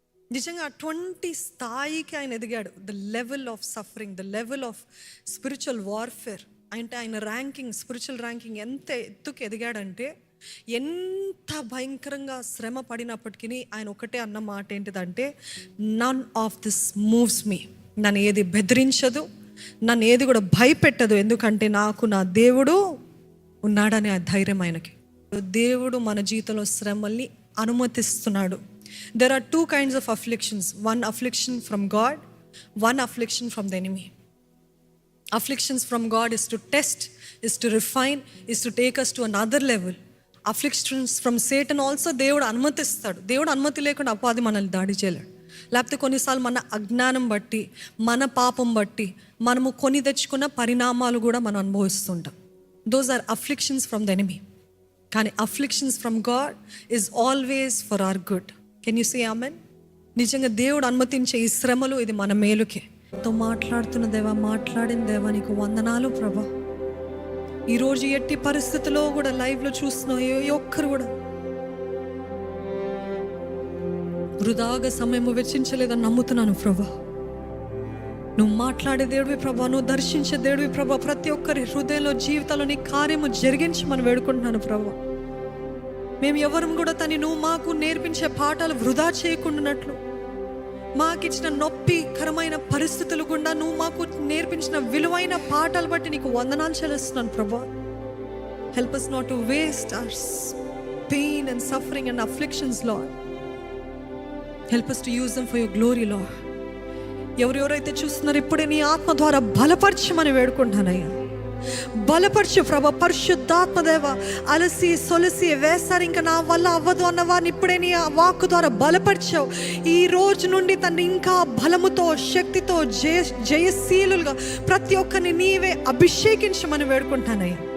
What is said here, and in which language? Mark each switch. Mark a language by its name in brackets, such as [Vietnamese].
[Telugu] నిజంగా అటువంటి స్థాయికి ఆయన ఎదిగాడు. [English] the level of suffering, the level of spiritual warfare, [Telugu] అంటే ఆయన ర్యాంకింగ్, స్పిరిచువల్ ర్యాంకింగ్ ఎంత ఎత్తుకు ఎదిగాడంటే, ఎంత భయంకరంగా శ్రమ పడినప్పటికీ ఆయన ఒకటే అన్న మాట ఏంటిదంటే, [English] None of this moves me. [Telugu] నన్ను ఏది బెదిరించదు, నన్ను ఏది కూడా భయపెట్టదు, ఎందుకంటే నాకు నా దేవుడు ఉన్నాడనే ఆ ధైర్యం ఆయనకి. దేవుడు మన జీవితంలో శ్రమల్ని అనుమతిస్తున్నాడు. [English] There are two kinds of afflictions. One affliction from God, one affliction from the enemy. Afflictions from God is to test, is to refine, is to take us to another level. Afflictions from Satan also [Telugu] దేవుడు అనుమతిస్తాడు. దేవుడు అనుమతి లేకుండా అపాది మనల్ని దాడి చేయలేడు. లేకపోతే కొన్నిసార్లు మన అజ్ఞానం బట్టి, మన పాపం బట్టి మనము కొని తెచ్చుకున్న పరిణామాలు కూడా మనం అనుభవిస్తుంటాం. [English] Those are afflictions from the enemy. [Telugu] కానీ [English] afflictions from God is always for our good. Can you say amen? [Telugu] నిజంగా దేవుడు అనుమతించే ఈ శ్రమలు ఇది మన మేలుకే. తో మాట్లాడుతున్న దేవా, మాట్లాడిన దేవా నీకు వందనాలు ప్రభా. ఈరోజు ఎట్టి పరిస్థితుల్లో కూడా లైవ్లో చూస్తున్న ఏ ఒక్కరు కూడా వృధాగా సమయం వెచ్చించలేదని నమ్ముతున్నాను ప్రభా. నువ్వు మాట్లాడే దేవుడివి ప్రభా, నువ్వు దర్శించే దేవుడివి ప్రభా. ప్రతి ఒక్కరి హృదయంలో, జీవితంలో నీ కార్యము జరిగించమని వేడుకుంటున్నాను ప్రభా. మేము ఎవరం కూడా నువ్వు మాకు నేర్పించే పాఠాలు వృధా చేయకుండానట్లు, మాకిచ్చిన నొప్పికరమైన పరిస్థితులు గుండా నువ్వు మాకు నేర్పించిన విలువైన పాఠాలు బట్టి నీకు వందనాలు చెల్లిస్తున్నాను ప్రభా. [English] Help us not to waste our pain and suffering and afflictions, Lord. Help us to use them for your glory, Lord. [Telugu] ఎవరెవరైతే చూస్తున్నారో ఇప్పుడే నీ ఆత్మ ద్వారా బలపరచమని వేడుకుంటానయ్యా. బలపరచు ప్రభా. పరిశుద్ధాత్మ దేవ, అలసి సొలసి వేసారు ఇంకా నా వల్ల అవ్వదు అన్న వారిని ఇప్పుడే నీ వాక్కు ద్వారా బలపరిచావు. ఈ రోజు నుండి తను ఇంకా బలముతో, శక్తితో, జయశీలుగా ప్రతి ఒక్కరిని నీవే అభిషేకించమని వేడుకుంటానయ్యా.